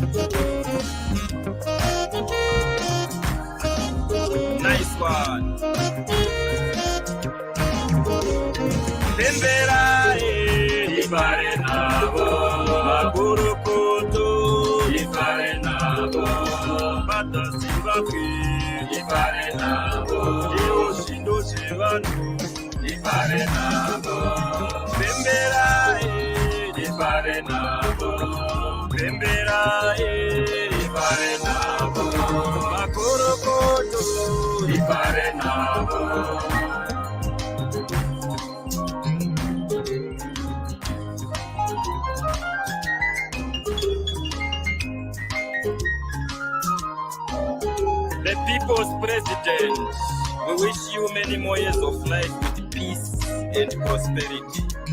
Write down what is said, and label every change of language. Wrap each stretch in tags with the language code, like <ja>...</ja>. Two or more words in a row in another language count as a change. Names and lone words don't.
<en>Nice one.</en> <luy>Bembera ifare nabo, makurukutu ifare nabo, bata simbakwi ifare nabo, ioshindo shivanu ifare nabo. Bembera ifare nabo, bembera ifare nabo, makurukutu ifare nabo.</luy> <en>The people's president, we wish you many more years of life with peace and prosperity.</en>